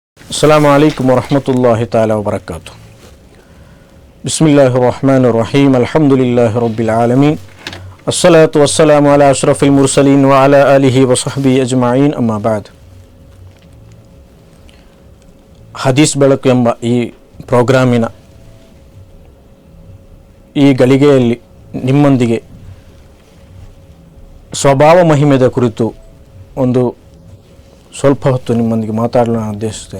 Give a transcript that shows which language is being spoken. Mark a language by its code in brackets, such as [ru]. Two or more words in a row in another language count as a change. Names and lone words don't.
[ar] السلام عليكم ورحمة الله تعالى وبركاته. بسم الله الرحمن الرحيم. الحمد لله رب العالمين. الصلاة والسلام على أشرف المرسلين وعلى آله وصحبه أجمعين. أما بعد. [kn] ಹದೀಸ್ ಬೆಳಕು ಎಂಬ ಈ ಪ್ರೋಗ್ರಾಮಿನ ಈ ಗಳಿಗೆಯಲ್ಲಿ ನಿಮ್ಮೊಂದಿಗೆ ಸ್ವಭಾವ ಮಹಿಮೆದ ಕುರಿತು ಒಂದು ಸ್ವಲ್ಪ ಹೊತ್ತು ನಿಮ್ಮೊಂದಿಗೆ ಮಾತಾಡಲು ನಾನು ಉದ್ದೇಶಿಸುತ್ತೇನೆ.